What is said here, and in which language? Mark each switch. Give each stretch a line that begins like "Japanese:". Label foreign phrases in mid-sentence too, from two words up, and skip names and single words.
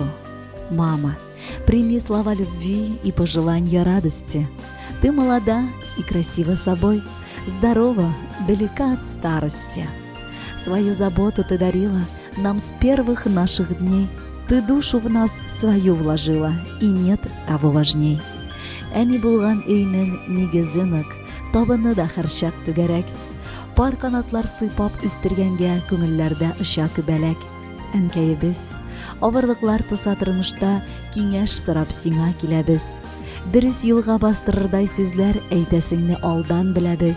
Russian: Мама, прими слова любви и пожелания радости. Ты молода и красива собой, здорова, далека от старости. Свою заботу ты дарила нам с первых наших дней. Ты душу в нас свою вложила, и нет того важней.
Tatar: Әни булган өйнең нигезен үк, табыны да харчак түгәрәк. Пар канатлар сыйпап үстергәнгә күңелләрдә оча күбәләк. Әнкәебез, авырлыклар туса тормышта киңәш сорап сиңа киләбез. Дөрес юлга бастырырдай сүзләр әйтәсеңне алдан беләбез.